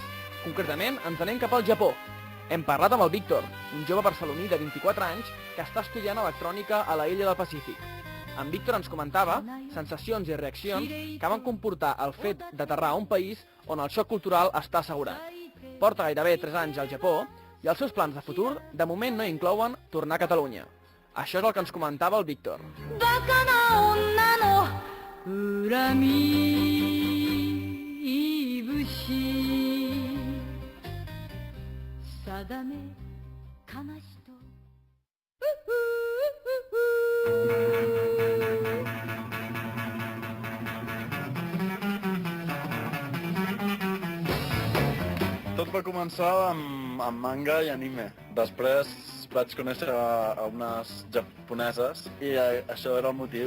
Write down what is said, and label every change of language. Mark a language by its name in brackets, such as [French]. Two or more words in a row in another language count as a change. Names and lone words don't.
[Catalan] Concretament, ens anem cap al Japó. Hem parlat amb el Víctor, un jove barceloní de 24 anys que està estudiant electrònica a la illa del Pacífic. En Víctor ens comentava sensacions i reaccions que van comportar el fet d'aterrar a un país on el xoc cultural està assegurat. Porta gairebé 3 anys al Japó i els seus plans de futur de moment no inclouen tornar a Catalunya. Això és el que ens comentava el Víctor. [Japanese] バカな女の恨み節定め悲しと [Catalan] Tot va començar amb manga i anime. Després vaig conèixer a unes japoneses i això era el motiu.